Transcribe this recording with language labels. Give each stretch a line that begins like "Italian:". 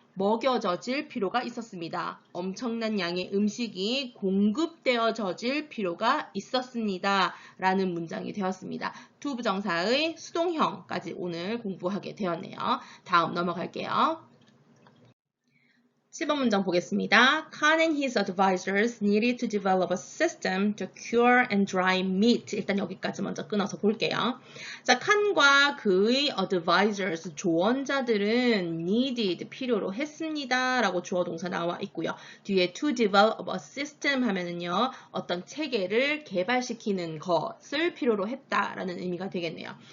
Korean: 먹여져질 필요가 있었습니다. 엄청난 양의 음식이 공급되어져질 필요가 있었습니다. 라는 문장이 되었습니다. to 부정사의 수동형까지 오늘 공부하게 되었네요. 다음 넘어갈게요. 10번 문장 보겠습니다.
English: Khan and his advisors needed to develop a system to cure and dry meat.
Korean: 일단 여기까지 먼저 끊어서 볼게요. 자, 칸과 그의 advisors, 조언자들은 needed, 필요로 했습니다. 라고 주어 동사 나와 있고요. 뒤에
English: to develop a system
Korean: 하면은요, 어떤 체계를 개발시키는 것을 필요로 했다라는 의미가 되겠네요.